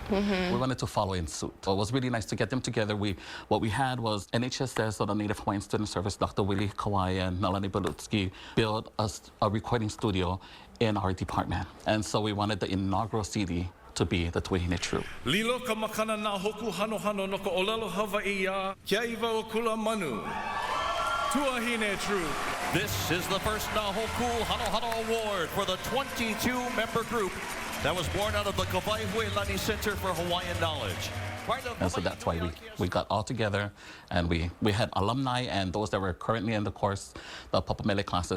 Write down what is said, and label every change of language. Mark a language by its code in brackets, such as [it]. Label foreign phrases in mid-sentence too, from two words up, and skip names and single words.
[en] We wanted to follow in suit. So it was really nice to get them together. What we had was NHSS, or the Native Hawaiian Student Service, Dr. Willie Kawai and Melanie Belutsky built a recording studio in our department. And so we wanted the inaugural CD to be the Tuahine Troop. [haw] Lilo ka makana na hoku hano hano no ka olelo Hawaii kia iwa o kula manu. [en] Tuahine Troop. This is the first Nahoku Hano Hano Award for the 22-member group that was born out of the Kawai Huelani Center for Hawaiian Knowledge. And so that's why we got all together, and we had alumni and those that were currently in the course, the Papamele classes.